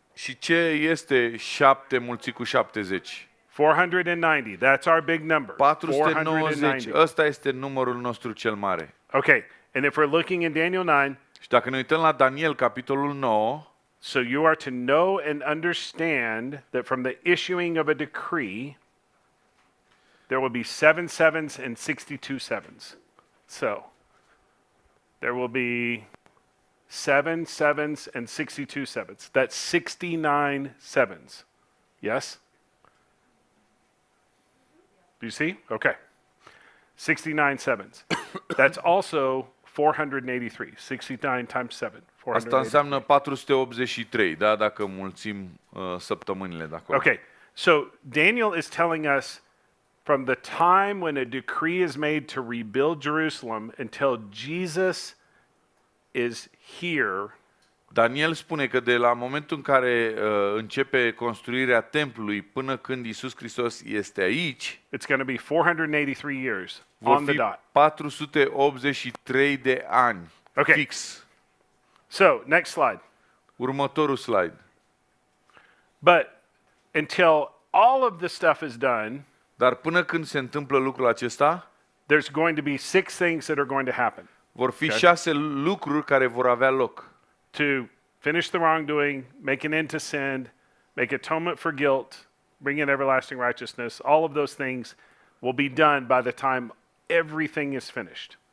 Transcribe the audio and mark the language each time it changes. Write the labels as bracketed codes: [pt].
[ro] Și ce este 7 mulțit cu 70? [en] 490. That's our big number. 490. [ro] Ăsta este numărul nostru cel mare. [en] Okay, and if we're looking in Daniel 9, [ro] Și dacă ne uităm la Daniel, capitolul 9, [en] so you are to know and understand that from the issuing of a decree, there will be 7 sevens and 62 sevens. So, there will be 7 sevens and 62 sevens. That's 69 sevens. Yes? Do you see? Okay. 69 sevens. That's also 483. 69 times 7. [ro] asta înseamnă 483, da, dacă mulțim săptămânile de acolo. [en] Okay. So Daniel is telling us from the time when a decree is made to rebuild Jerusalem until Jesus is here, [ro] Daniel spune că de la momentul în care începe construirea templului până când Iisus Hristos este aici, [en] it's going to be 483 years [ro] vor [en] on the [ro] fi [en] dot. [ro] 483 de ani, [en] Okay. [ro] fix. [en] So, next slide. [ro] Următorul slide. [en] But until all of this stuff is done, [ro] Dar până când se întâmplă lucrul acesta, [en] there's going to be 6 things that are going to happen. [ro] vor fi [en] Okay. [ro] 6 lucruri care vor avea loc. [en] To finish the wrongdoing, make an end to sin, make atonement for guilt, bring in everlasting righteousness, all of those things will be done by the time everything is finished.